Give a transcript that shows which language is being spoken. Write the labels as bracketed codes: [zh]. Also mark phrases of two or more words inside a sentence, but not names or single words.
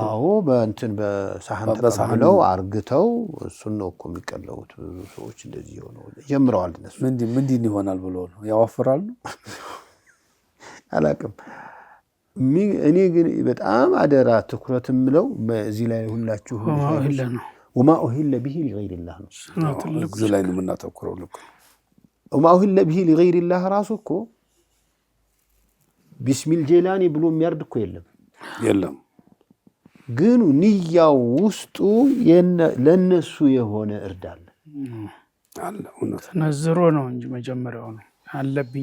[am] አዎ በእንትን በሳህን ተቀብለው አርግተው እሱን ነው እኮ የሚቀለውት። ብዙ ሰዎች እንደዚህ ሆነው ጀምረዋል። እነሱ ምንድን ይሆናል ብሎ ነው ያወፍራሉ አላቅም። እኔ ግን በጣም አደራ ትኩረት ምለው በዚህ ላይ ሁላችሁ [ar] وما أهل به لغير الله [am] እዚህ ላይ ነው የምናተኩረው። ልክ [ar] وما أهل به لغير الله [am] ራሱኮ ቢስሚል ጀላኒ ብሎ የሚያርድ እኮ የለም ግን ንያው ውስጡ ለነሱ የሆነ እርዳለ አለ እውነት ነዝሮ ነው እንጂ መጀመሪያው ነው አለብኝ